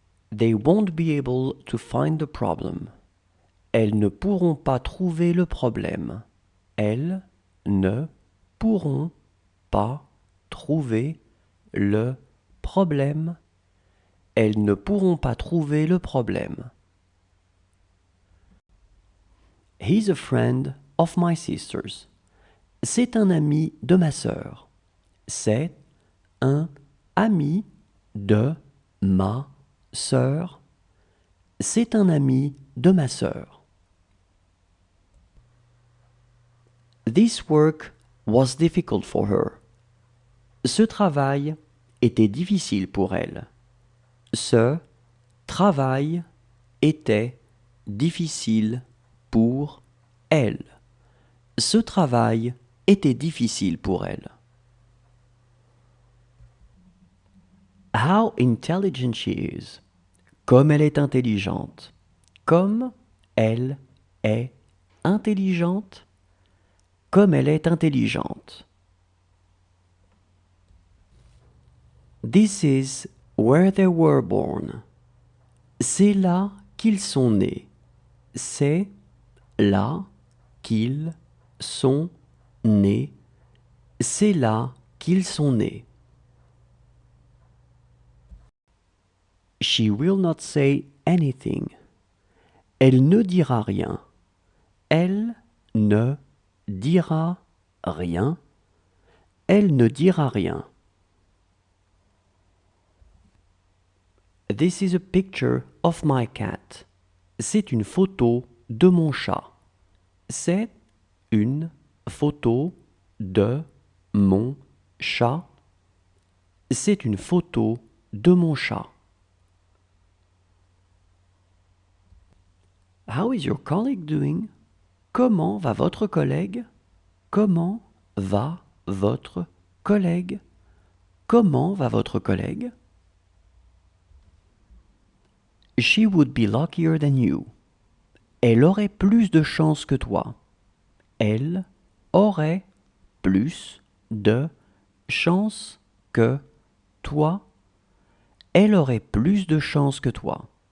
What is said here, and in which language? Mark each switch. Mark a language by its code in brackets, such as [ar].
[en] They won't be able to find the problem. [fr] Elles ne pourront pas trouver le problème. Elles ne pourront pas trouver le problème. Elles ne pourront pas trouver le problème. [en] He's a friend of my sister's. [fr] C'est un ami de ma sœur. C'est un ami de ma sœur. C'est un ami de ma sœur. [en] This work was difficult for her. [fr] Ce travail était difficile pour elle. Ce travail était difficile pour elle. Ce travail était difficile pour elle. [en] How intelligent she is. [fr] Comme elle est intelligente. Comme elle est intelligente. Comme elle est intelligente. [en] This is where they were born. [fr] C'est là qu'ils sont nés. C'est là qu'ils sont nés. C'est là qu'ils sont nés. [en] She will not say anything. [fr] Elle ne dira rien. Elle ne dira rien. Elle ne dira rien. [en] This is a picture of my cat. [fr] C'est une photo de mon chat. C'est une photo de mon chat. C'est une photo de mon chat. [en] How is your colleague doing? [fr] Comment va votre collègue? Comment va votre collègue? Comment va votre collègue? [en] She would be luckier than you. [fr] Elle aurait plus de chance que toi. Elle aurait plus de chance que toi. Elle aurait plus de chance que toi.